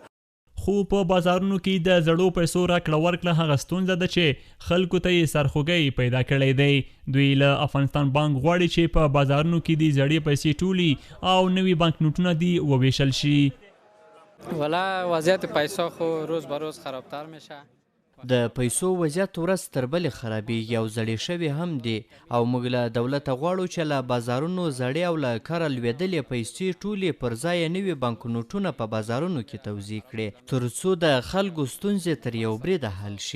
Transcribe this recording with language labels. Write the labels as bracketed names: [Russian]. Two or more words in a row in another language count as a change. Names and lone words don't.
[Pashto] خو په بازارونو کې د زړو پیسو راکړه ورکړه هغه ستونزه ده چې خلکو ته یې سرخوږی پیدا کړی دی. دوی له افغانستان بانک غواړي چې په بازارونو کې د زړې پیسې ټولي او نوي بانک نوټونه دي وویشل شي. [Persian] والا وضعیت پیسو خو روز به روز خرابتر میشه. [Pashto] د پیسو وضعیت ورځ تر بلې خرابېږي او زړې شوي هم دي او موږ له دولته غواړو چې له بازارونو زړې او له کاره لوېدلې پیسې ټولې پر ځای نوي بانکنوټونه په بازارونو کې توزیع کړي تر څو د خلکو ستونزې تر یو بریده حل شي.